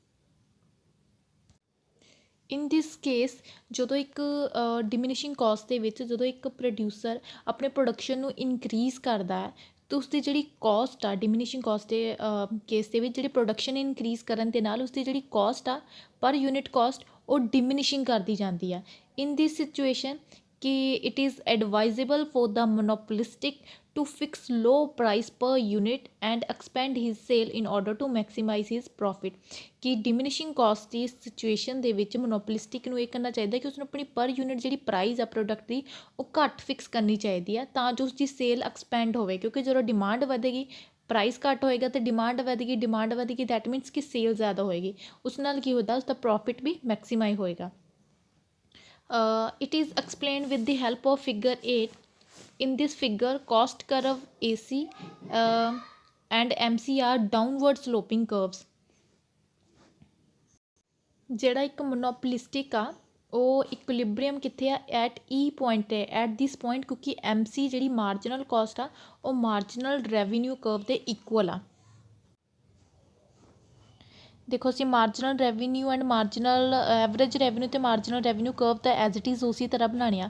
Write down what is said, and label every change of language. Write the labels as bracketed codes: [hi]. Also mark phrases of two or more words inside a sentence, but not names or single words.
[en] in this case [pa] ਜਦੋਂ ਇੱਕ [en] diminishing cost [pa] ਦੇ ਵਿੱਚ ਜਦੋਂ ਇੱਕ ਪ੍ਰੋਡਿਊਸਰ ਆਪਣੇ ਪ੍ਰੋਡਕਸ਼ਨ ਨੂੰ ਇਨਕਰੀਜ਼ ਕਰਦਾ ਹੈ ਤਾਂ ਉਸਦੀ ਜਿਹੜੀ ਕੋਸਟ ਆ [en] diminishing cost [pa] ਦੇ ਕੇਸ ਦੇ ਵਿੱਚ ਜਿਹੜੀ ਪ੍ਰੋਡਕਸ਼ਨ ਇਨਕਰੀਜ਼ ਕਰਨ ਦੇ ਨਾਲ ਉਸਦੀ ਜਿਹੜੀ ਕੋਸਟ ਆ [en] per unit cost [pa] ਉਹ ਡਿਮੀਨਿਸ਼ਿੰਗ ਕਰਦੀ ਜਾਂਦੀ ਆ। [en] in this situation ਕਿ it is advisable for the monopolistic to fix low price per unit and expand his sale in order to maximize his profit। [pa] ਕਿ [en] diminishing cost [pa] ਦੀ ਸਿਚੁਏਸ਼ਨ ਦੇ ਵਿੱਚ ਮੋਨੋਪੋਲਿਸਟਿਕ ਨੂੰ ਇਹ ਕਰਨਾ ਚਾਹੀਦਾ ਕਿ ਉਸਨੂੰ ਆਪਣੀ [en] per unit [pa] ਜਿਹੜੀ ਪ੍ਰਾਈਸ ਆ ਪ੍ਰੋਡਕਟ ਦੀ ਉਹ ਘੱਟ ਫਿਕਸ ਕਰਨੀ ਚਾਹੀਦੀ ਆ ਤਾਂ ਜੋ ਉਸਦੀ [en] sale expand [pa] ਹੋਵੇ। ਕਿਉਂਕਿ ਜਦੋਂ ਡਿਮਾਂਡ ਵਧੇਗੀ ਪ੍ਰਾਈਸ ਘੱਟ ਹੋਏਗਾ ਅਤੇ ਡਿਮਾਂਡ ਵਧੇਗੀ [en] that means [pa] ਕਿ ਸੇਲ ਜ਼ਿਆਦਾ ਹੋਏਗੀ। ਉਸ ਨਾਲ ਕੀ ਹੁੰਦਾ? ਉਸਦਾ ਪ੍ਰੋਫਿਟ ਵੀ ਮੈਕਸੀਮਾਈਜ਼ ਹੋਏਗਾ। [en] It is explained with the help of figure 8. In this figure, cost curve AC and MC are downward sloping curves. [pa] ਜਿਹੜਾ ਇੱਕ ਮੋਨੋਪੋਲਿਸਟਿਕ ਆ ਉਹ ਇਕੁਲਿਬਰੀਅਮ ਕਿੱਥੇ ਆ? [en] at E point ਹੈ। at this point [pa] ਕਿਉਂਕਿ MC ਜਿਹੜੀ [en] marginal cost [pa] ਆ ਉਹ [en] marginal revenue curve [pa] ਦੇ ਇਕੁਅਲ ਆ। ਦੇਖੋ ਅਸੀਂ [en] marginal revenue and marginal average revenue [pa] ਅਤੇ [en] marginal revenue curve [pa] ਤਾਂ [en] as it is [pa] ਉਸੇ ਤਰ੍ਹਾਂ ਬਣਾਉਣੇ ਆ।